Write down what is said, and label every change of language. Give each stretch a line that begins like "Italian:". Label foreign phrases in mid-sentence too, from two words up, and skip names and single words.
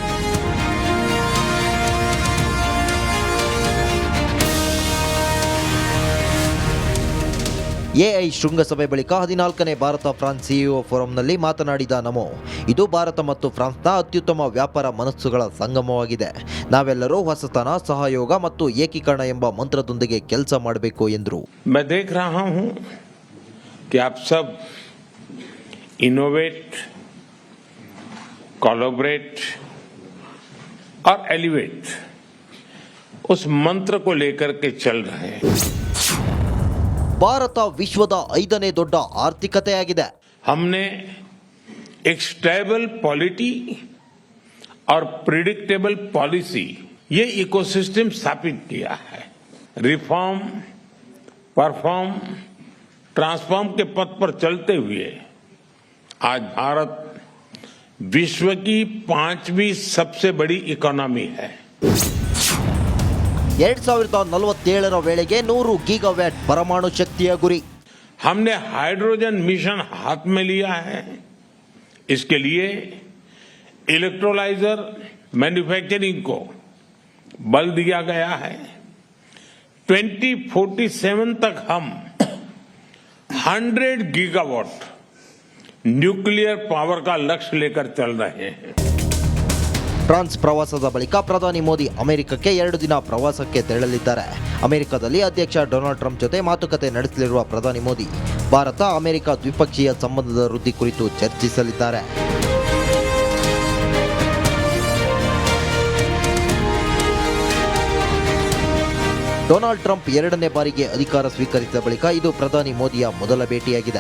Kannada: ಎಐ ಶೃಂಗಸಭೆ ಬಳಿಕ 14ನೇ ಭಾರತ ಫ್ರಾನ್ಸ್ ಸಿಇಒ ಫೋರಂನಲ್ಲಿ ಮಾತನಾಡಿದ ನಮೋ, ಇದು ಭಾರತ ಮತ್ತು ಫ್ರಾನ್ಸ್ನ ಅತ್ಯುತ್ತಮ ವ್ಯಾಪಾರ ಮನಸ್ಸುಗಳ ಸಂಗಮವಾಗಿದೆ. ನಾವೆಲ್ಲರೂ ಹೊಸತನ, ಸಹಯೋಗ ಮತ್ತು ಏಕೀಕರಣ ಎಂಬ ಮಂತ್ರದೊಂದಿಗೆ ಕೆಲಸ ಮಾಡಬೇಕು ಎಂದರು.
Hindi: मैं देख रहा हूं कि आप सब
English: innovate, collaborate
Hindi: और एलिवेट उस मंत्र को लेकर के चल रहे हैं.
Kannada: ಭಾರತ ವಿಶ್ವದ 5ನೇ ದೊಡ್ಡ ಆರ್ಥಿಕತೆಯಾಗಿದೆ.
Hindi: हमने एक
English: stable polity
Hindi: और
English: predictable policy
Hindi: ये इकोसिस्टम स्थापित किया है.
English: reform, perform, transform
Hindi: के पथ पर चलते हुए आज भारत विश्व की 5वीं सबसे बड़ी इकोनॉमी है.
Kannada: 2047 ವೇಳೆಗೆ 100 ಗೀಗಾವ್ಯಾಟ್ ಪರಮಾಣು ಶಕ್ತಿಯ ಗುರಿ.
Hindi: हमने
English: hydrogen mission
Hindi: हाथ में लिया है. इसके लिए
English: electrolyzer manufacturing
Hindi: को बल दिया गया है. 2047 तक हम 100 गीगावाट
English: nuclear power
Hindi: का लक्ष्य लेकर चल रहे हैं.
Kannada: ಫ್ರಾನ್ಸ್ ಪ್ರವಾಸದ ಬಳಿಕ ಪ್ರಧಾನಿ ಮೋದಿ ಅಮೆರಿಕಕ್ಕೆ 2 ದಿನ ಪ್ರವಾಸಕ್ಕೆ ತೆರಳಲಿದ್ದಾರೆ. ಅಮೆರಿಕದಲ್ಲಿ ಅಧ್ಯಕ್ಷ ಡೊನಾಲ್ಡ್ ಟ್ರಂಪ್ ಜೊತೆ ಮಾತುಕತೆ ನಡೆಸಲಿರುವ ಪ್ರಧಾನಿ ಮೋದಿ ಭಾರತ ಅಮೆರಿಕ ದ್ವಿಪಕ್ಷೀಯ ಸಂಬಂಧದ ವೃದ್ಧಿ ಕುರಿತು ಚರ್ಚಿಸಲಿದ್ದಾರೆ. ಡೊನಾಲ್ಡ್ ಟ್ರಂಪ್ 2ನೇ ಬಾರಿಗೆ ಅಧಿಕಾರ ಸ್ವೀಕರಿಸಿದ ಬಳಿಕ ಇದು ಪ್ರಧಾನಿ ಮೋದಿಯ ಮೊದಲ ಭೇಟಿಯಾಗಿದೆ.